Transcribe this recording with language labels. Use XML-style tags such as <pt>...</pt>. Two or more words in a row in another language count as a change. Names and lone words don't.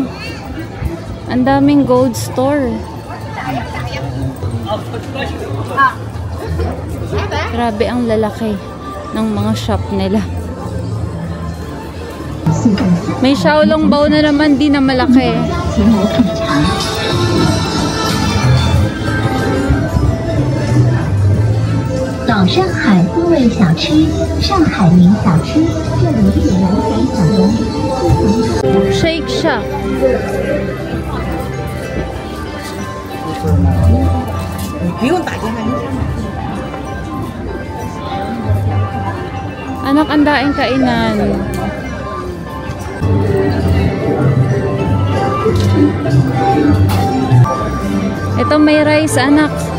<tl>Ang daming</tl> <en>gold store.</en> <tl>Grabe ang lalaki ng mga shop nila. May Xiaolong Bao na naman, di na malaki.</tl> <zh>Shanghai 风味小吃，上海名小吃，这里有南海小龙。</zh> <tl>Shake Shack. Anak, ang daing kainan. Ito may rice, anak.</tl>